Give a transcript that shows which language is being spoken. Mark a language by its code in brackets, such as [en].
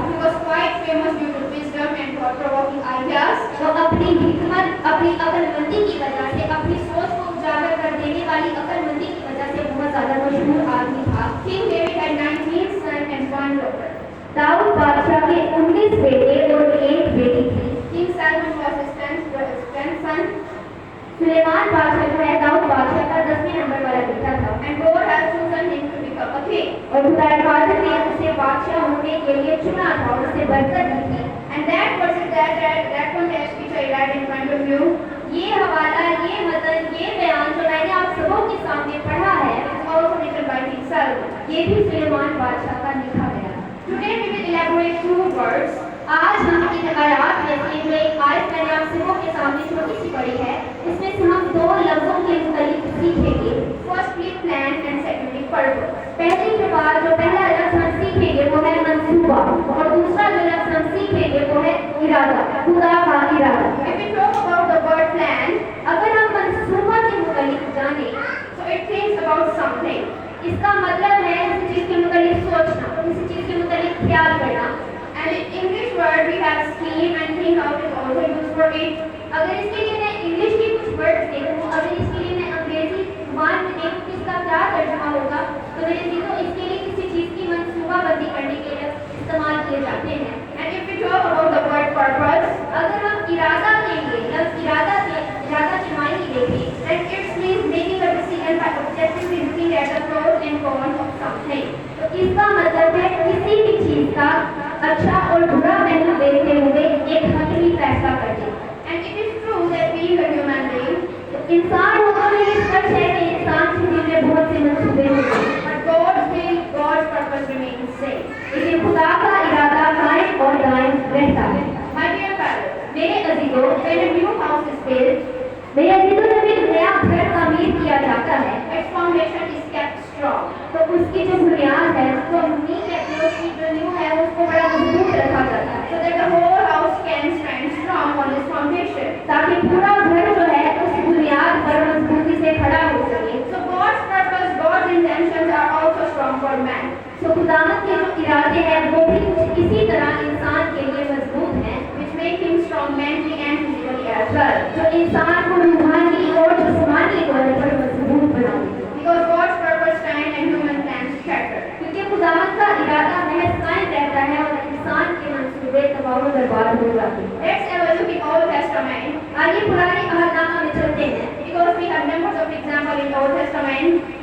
[en] He was quite famous due to wisdom and thought-provoking ideas. [hi] वो अपनी हिकमत, अपनी अक्लमंदी की वजह से, अपनी सोच को उजागर कर देने वाली अक्लमंदी की वजह से बहुत ज्यादा मशहूर आदमी था। [en] King David had 19 sons and 1 daughter. [hi] Dawood बादशाह के 19 बेटे और 1 बेटी थी। [en] King Solomon was his 10th son. [hi] Suleman बादशाह जो है दाऊद बादशाह का 10वें नंबर वाला बेटा था। [en] And God had chosen him to become a king. [hi] और खुदावंद ने उसे बादशाह होने के लिए चुना था और उसे बरकत दी थी। [en] And that verse that context which I read in front of you, [hi] ये हवाला, ये मतन, ये बयान जो मैंने आप सबों के सामने पढ़ा है, [en] is also written by King Solomon. [hi] ये भी सुलेमान बादशाह का लिखा गया। [en] Today we will elaborate 2 words. [hi] आज हम इन आयात में से जो एक आयत मैंने आप सबों के सामने छोटी सी पढ़ी है, इसमें से हम 2 लफ्जों के मुतालिक सीखेंगे। [en] Firstly, plan and secondly, purpose. [hi] पहली के बाद जो पहला लफ्ज हम सीखेंगे वो है मंसूबा और दूसरा जो लफ्ज हम सीखेंगे वो है इरादा, खुदा का इरादा। [en] If we talk about the word plan, [hi] अगर हम मंसूबा के मुतालिक जाने, [en] so it thinks about something. [hi] इसका मतलब है किसी चीज के मुतालिक सोचना, किसी चीज के मुतालिक ख्याल करना। [en] And in English word we have scheme and think out is also used for it. [hi] अगर इसके लिए मैं इंग्लिश के कुछ वर्ड्स देखूं, अगर इसके लिए मैं अंग्रेजी जुबान में देखूं कि इसका क्या तर्जुमा होगा, तो मेरे चीजों इसके लिए किसी चीज की मंसूबाबंदी करने के लिए इस्तेमाल किए जाते हैं। [en] And if we talk about the word purpose, [hi] अगर हम इरादा के लिए लफ्ज इरादा के मायने देखें, [en] then it means making a decision by objectively looking at the pros and cons of something. [hi] तो इसका मतलब है किसी भी चीज का अच्छा और बुरा पहलू देखते हुए एक हकीमी फैसला करना। [en] And it is true that being a human being, [hi] तो इंसान होगा में ये सच है कि इंसान के दिल में बहुत से मंसूबे होते हैं, [en] but God's will, God's purpose remains same. [hi] लेकिन खुदा का इरादा कायम और दायम रहता है। [en] My dear parents, [hi] मेरे अजीजों, [en] when a new house is built, [hi] मेरे अजीजों जब एक नया घर तामीर किया जाता है [en] its foundation is kept strong. [hi] तो उसकी जो बुनियाद है, उसको नींव कहते हैं, उसकी जो नींव है उसको बड़ा मजबूत रखा जाता है, [en] So that the whole house can stand strong on its foundation. [hi] ताकि पूरा घर जो है उस बुनियाद पर मजबूती से खड़ा हो सके। [en] So God's purpose, God's intentions are also strong for man. [hi] तो खुदावंद के जो इरादे हैं वो भी कुछ इसी तरह इंसान के लिए मजबूत हैं, [en] Which make him strong mentally and physically as well. [hi] जो इंसान को रूहानी और जिस्मानी तौर पर मजबूत बनाते हैं। [en] Because God's purpose stand and human plans scatter. [hi] क्योंकि खुदावंद का इरादा महज कायम रहता है और इंसान के मंसूबे तबाह व बर्बाद हो जाते हैं। [en] Let's have a look at Old Testament. [hi] आइए पुराने अहदनामा में चलते हैं, [en] Because we have numbers of example in Old Testament.